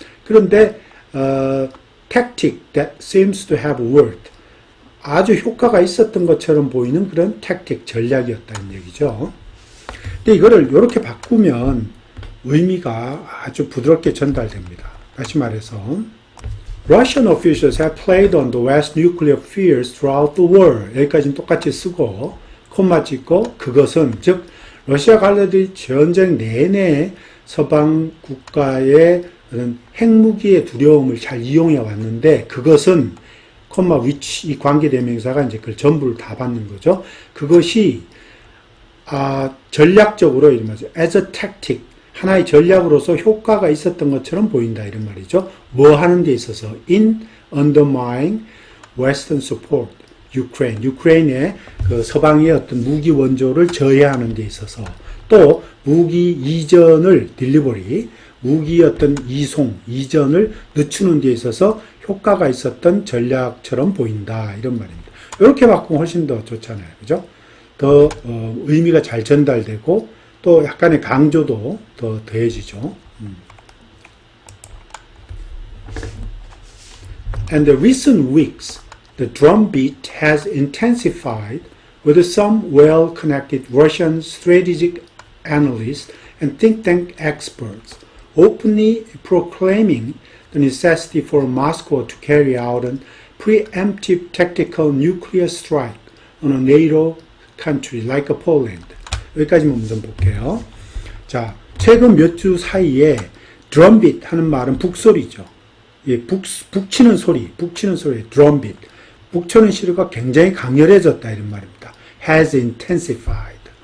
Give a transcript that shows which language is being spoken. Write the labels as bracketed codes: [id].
[ko] 그런데 [en] tactic that seems to have worked [ko] 아주 효과가 있었던 것처럼 보이는 그런 tactic 전략이었다는 얘기죠. 근데 이거를 이렇게 바꾸면 의미가 아주 부드럽게 전달됩니다. [en] 다시 말해서 Russian officials have played on the West's nuclear fears throughout the war. [ko] 여기까지는 똑같이 쓰고 콤마 찍고 그것은 즉 러시아 관료들이 전쟁 내내 서방 국가의 핵무기의 두려움을 잘 이용해 왔는데 그것은 콤마 which 이 관계대명사가 이제 그걸 전부를 다 받는 거죠. 그것이 전략적으로 이러면서 [en] as a tactic [ko] 하나의 전략으로서 효과가 있었던 것처럼 보인다 이런 말이죠. 뭐 하는 데 있어서 [en] in undermining Western support [ko] 유크레인의 그 서방의 어떤 무기 원조를 저해하는 데 있어서 또 무기 이전을 딜리버리 무기 어떤 이전을 늦추는 데 있어서 효과가 있었던 전략처럼 보인다 이런 말입니다. 이렇게 바꾸면 훨씬 더 좋잖아요. 그죠? 더 의미가 잘 전달되고 또 약간의 강조도 더 더해지죠. [en] And the recent weeks, the drumbeat has intensified with some well-connected Russian strategic analysts and think tank experts openly proclaiming the necessity for Moscow to carry out a preemptive tactical nuclear strike on a NATO country like Poland. [ko] 여기까지만 먼저 볼게요. 자, 최근 몇 주 사이에 드럼빗 하는 말은 북소리죠. 예, 북치는 소리, 드럼빗. 북치는 소리가 굉장히 강렬해졌다 이런 말입니다. [en] has intensified.